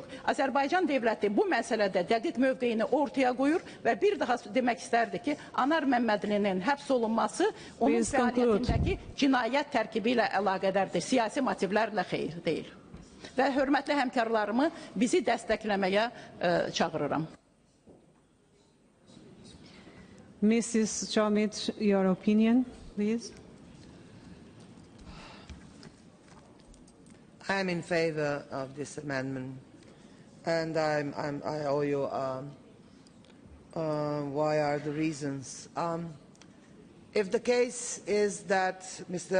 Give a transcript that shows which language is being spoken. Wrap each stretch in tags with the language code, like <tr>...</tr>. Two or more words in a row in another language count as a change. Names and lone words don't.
<az>Azərbaycan dövləti bu məsələdə dəqiq mövqeyini ortaya qoyur və bir daha demək istərdi ki, Anar Məmmədlinin həbs olunması onun fəaliyyətindəki cinayət tərkibi ilə əlaqədardır, siyasi motivlərlə xeyr deyil. Və hörmətli həmkarlarımı bizi dəstəkləməyə çağırıram.</az> <en>Mrs. Chomich, your opinion, please. I am in favor of this amendment, and I owe you why are the reasons. If the case is that Mr.</en>